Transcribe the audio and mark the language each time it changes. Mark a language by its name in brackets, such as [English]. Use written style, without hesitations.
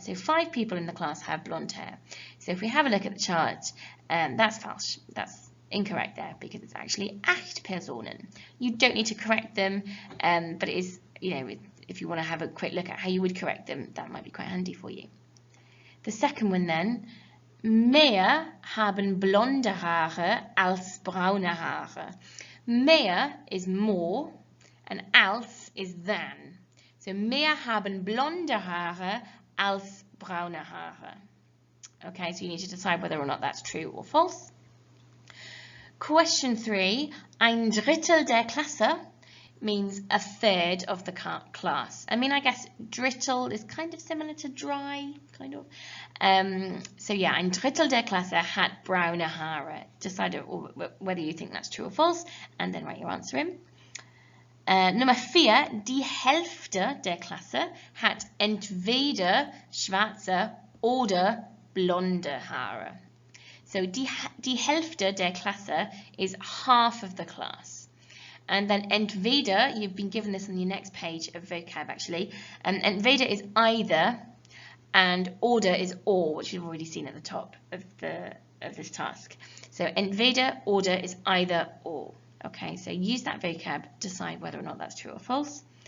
[English] So 5 people in the class have blonde hair. So if we have a look at the chart, that's falsch. That's incorrect there because it's actually 8 Personen. You don't need to correct them, but it is, if you want to have a quick look at how you would correct them, that might be quite handy for you. The second one then, [German] mehr haben blonde Haare als braune Haare. [English] Mehr is more and als is than. [German] So mehr haben blonde Haare als braune Haare. [English] Okay, so you need to decide whether or not that's true or false. Question 3, [German] ein Drittel der Klasse [English] means a third of the class. I mean, I guess drittel is kind of similar to dry, kind of. [German] So yeah, ein Drittel der Klasse hat braune Haare. [English] Decide whether you think that's true or false, and then write your answer in. [German] Nummer 4, die Hälfte der Klasse hat entweder schwarze oder blonde Haare. [English] So [German] die Hälfte der Klasse [English] is half of the class. And then entweder, you've been given this on your next page of vocab actually, entweder is either and oder is or, which you've already seen at the top of this task. So [German] entweder, oder [English] is either or. Okay, so use that vocab, decide whether or not that's true or false.